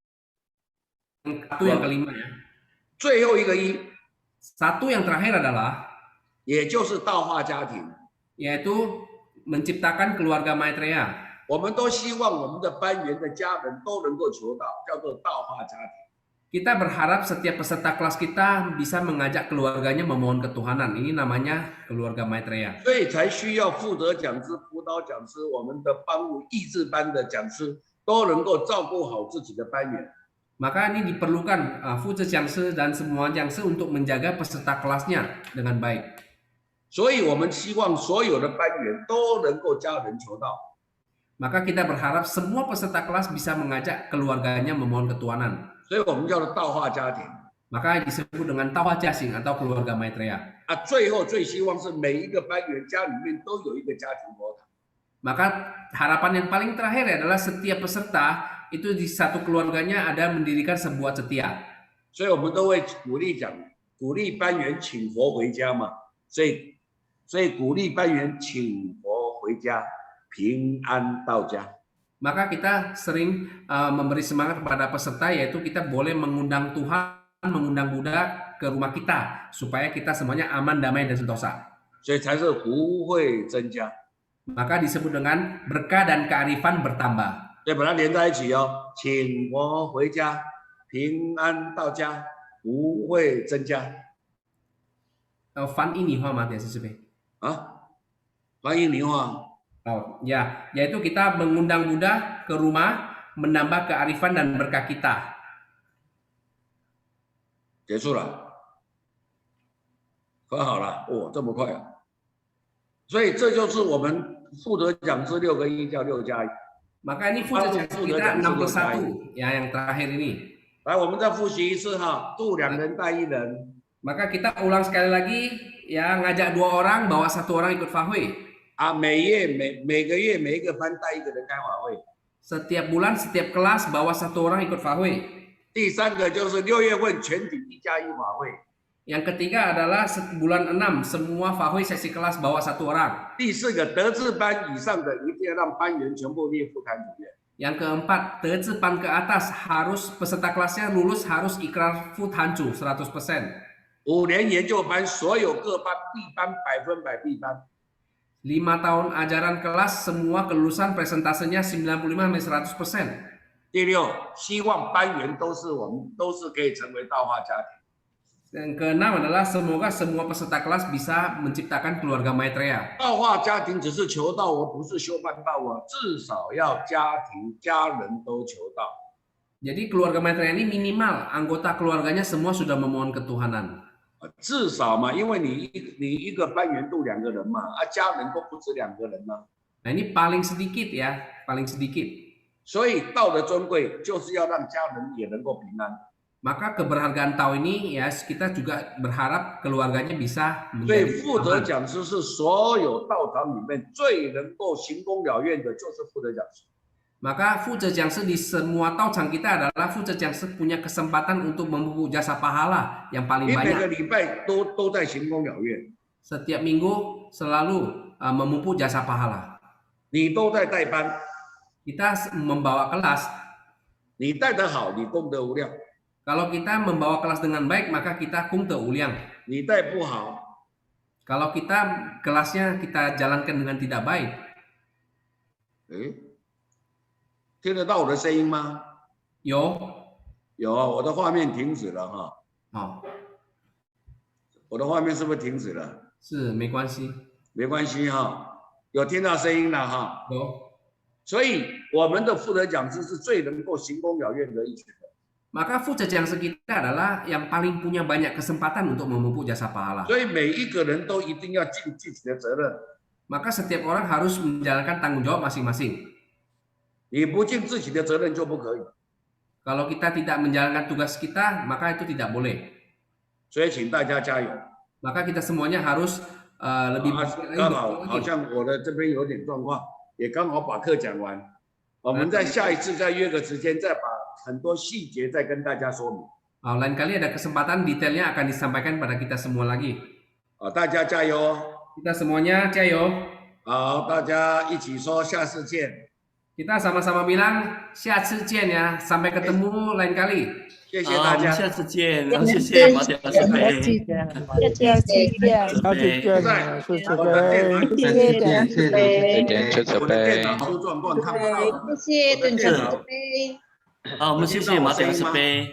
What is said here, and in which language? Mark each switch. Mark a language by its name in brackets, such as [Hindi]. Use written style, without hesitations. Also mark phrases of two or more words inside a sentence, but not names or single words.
[Indonesian] Satu yang kelima ya. [Chinese] 最后一个一， [Indonesian] Satu yang terakhir adalah [Chinese] 也就是道化家庭。 [Indonesian] yaitu menciptakan keluarga Maitreya. [Chinese] 我们都希望我们的班员的家人都能够求道，叫做道化家庭。 [Indonesian] Kita berharap setiap peserta kelas kita bisa mengajak keluarganya memohon ketuhanan. Ini namanya keluarga Maitreya. [Chinese] 所以才需要负责讲师、辅导讲师、我们的班务益智班的讲师都能够照顾好自己的班员。 [Indonesian] Maka ini diperlukan [Chinese] 负责讲师 [Indonesian] dan semua Jiangshi untuk menjaga peserta kelasnya dengan baik. [Chinese] 所以我们希望所有的班员都能够家人求道。 [Indonesian] Maka kita berharap semua peserta kelas bisa mengajak keluarganya memohon ketuhanan. [Chinese] 所以我们叫做道化家庭。 [Indonesian] Maka disebut dengan [Chinese] 道化家庭 [Indonesian] atau keluarga Maitreya. [Chinese] 最后最希望是每一个班员家里面都有一个家庭佛堂。 [Indonesian] Maka harapan yang paling terakhir adalah setiap peserta itu di satu keluarganya ada mendirikan sebuah cetia. [Chinese] 所以我们都会鼓励班员请佛回家嘛。所以鼓励班员请佛回家，平安到家。 [Indonesian] Maka kita sering memberi semangat kepada peserta, yaitu kita boleh mengundang Tuhan, mengundang Buddha ke rumah kita supaya kita semuanya aman, damai dan sentosa. [Chinese] 所以才是福慧增加。 [Indonesian] Maka disebut dengan berkah dan kearifan bertambah. [Chinese] 对，把它连在一起哦。请佛回家，平安到家，福慧增加。 [Indonesian] 翻 ini Muhammad ya sesuai. [Chinese] 欢迎您啊。 [Indonesian] Oh ya, yaitu kita mengundang Buddha ke rumah, menambah kearifan dan berkah kita. [Chinese] 结束了，很好了，这么快啊！所以这就是我们负责讲师6个1叫6+1。 [Indonesian] Maka ini full 讲师 kita 6 plus 1 ya yang terakhir ini. [Chinese] 来，我们再复习一次哈，度2人带1人。 [Indonesian] Maka kita ulang sekali lagi ya, ngajak 2 orang, bawa 1 orang ikut fahui. [Chinese] 啊，每个月每一个班带1个人开法会。 [Indonesian] Setiap bulan, setiap kelas bawa 1 orang ikut fahui. [Chinese] 第3个就是6月份全体1+1法会。 [Indonesian] Yang ketiga adalah bulan 6 semua fahui sesi kelas bawa 1 orang. [Chinese] 第4个德智班以上的一定要让班员全部列副坛主任。 [Indonesian] Yang keempat, Tezipan ke atas harus peserta kelasnya lulus harus ikrar Futhancu 100%. [Chinese] 5 年研究班所有各班必班100%必班。 [Indonesian] 5 tahun ajaran kelas semua kelulusan presentasenya 95-100%. [Chinese] 第6，希望班员都是可以成为道化家庭。 [Indonesian] Yang keenam adalah semoga semua peserta kelas bisa menciptakan keluarga Maitreya. [Chinese] 道化家庭只是求道，而不是修办道啊，至少要家庭家人都求道。 [Indonesian] Jadi keluarga Maitreya ini minimal anggota keluarganya semua sudah memohon ketuhanan. [Chinese] 至少嘛，因为你一个班员度2个人嘛，啊，家人都不止2个人嘛。 [Indonesian] Nah ini paling sedikit ya, paling sedikit. [Chinese] 所以道的尊贵就是要让家人也能够平安。 [Indonesian] Maka keberhargaan Tao ini ya kita juga berharap keluarganya bisa [Chinese] 所以 [Indonesian] menjadi [Chinese] 负责 [Indonesian] aman. [Chinese] 讲师是所有道场里面最能够行功了愿的，就是负责讲师。 [Indonesian] Maka [Chinese] 负责讲师 [Indonesian] di semua Taochang kita adalah [Chinese] 负责讲师 [Indonesian] punya kesempatan untuk memupuk jasa pahala yang paling [Chinese] 你每个 [Indonesian] banyak. [Chinese] 礼拜都在行功了愿， [Indonesian] Setiap minggu selalu memupuk jasa pahala. [Chinese] 你都在带班， [Indonesian] Kita membawa kelas. [Chinese] 你带得好，你功德无量； [Indonesian] Kalau kita membawa kelas dengan baik, maka kita [Chinese] 功德无量. 你带不好， [Indonesian] Kalau kita kelasnya kita jalankan dengan tidak baik, [Chinese] 听得到我的声音吗？ yo, 有啊，我的画面停止了哈， oh, 我的画面是不是停止了？是没关系，没关系哈，有听到声音了哈。 yo. 所以我们的负责讲师是最能够行功了愿的一群人。 [Indonesian] Maka [Chinese] 负责讲师 [Indonesian] kita adalah yang paling punya banyak kesempatan untuk memupuk jasa pahala. [Chinese] 所以每一个人都一定要尽自己的责任。 [Indonesian] Maka setiap orang harus menjalankan tanggung jawab masing-masing. [Chinese] 你不尽自己的责任就不可以。 [Indonesian] Kalau kita tidak menjalankan tugas kita, maka itu tidak boleh. [Chinese] 所以请大家加油。 [Indonesian] Maka kita semuanya harus lebih [Chinese] 刚好像我的这边有点状况，也刚好把课讲完。我们在下一次再约个时间，再把很多细节再跟大家说明。 [Indonesian] Lain kali ada kesempatan detailnya akan disampaikan pada kita semua lagi. [Chinese] 大家加油哦！ [Indonesian] Kita semuanya jayo. [Chinese] 好，大家一起说下次见。 [Indonesian] Kita sama-sama bilang [Chinese] 下次见 [Indonesian] ya, sampai ketemu lain kali. [Chinese] 谢谢好，大家。我们下次见，然后谢谢马点师杯，谢谢，我的电脑谢谢点谢谢我的电脑出状况看不到。谢谢点好，我们谢谢马点师杯，